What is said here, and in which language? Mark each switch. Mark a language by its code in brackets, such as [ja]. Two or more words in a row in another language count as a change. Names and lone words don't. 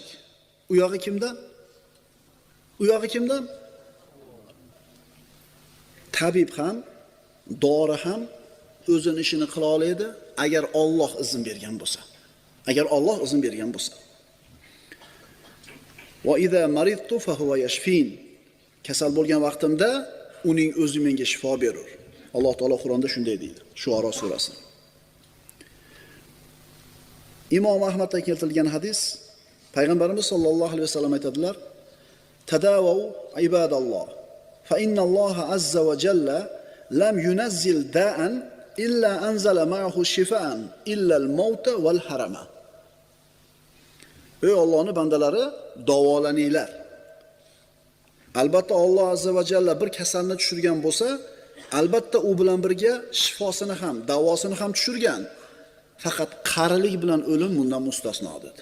[uz] U yog'i kimdan? Tabib ham, dori ham o'zining ishini qila oladi, agar Alloh izn bergan bo'lsa. [ar] وإذا مرضت فهو يشفين. [uz] Kasal bo'lgan vaqtimda uning o'zi menga shifo berur. Alloh taolo Qur'onda shunday deydi. Shuara surasi. Imom Ahmaddan keltirilgan hadis, payg'ambarimiz [ar] صلى الله عليه وسلم aytadilar: "تداووا عباد الله فإن الله عز وجل لم ينزل داء إلا أنزل معه شفاء إلا الموت والهرم." [uz] Ey Allohning bandalari, davolaninglar. Albatta Alloh [ar] عز وجل [uz] bir kasalni tushirgan bo'lsa, albatta u bilan birga shifosini ham, davosini ham tushirgan. Faqat qarilik bilan o'lim bundan mustasno dedi.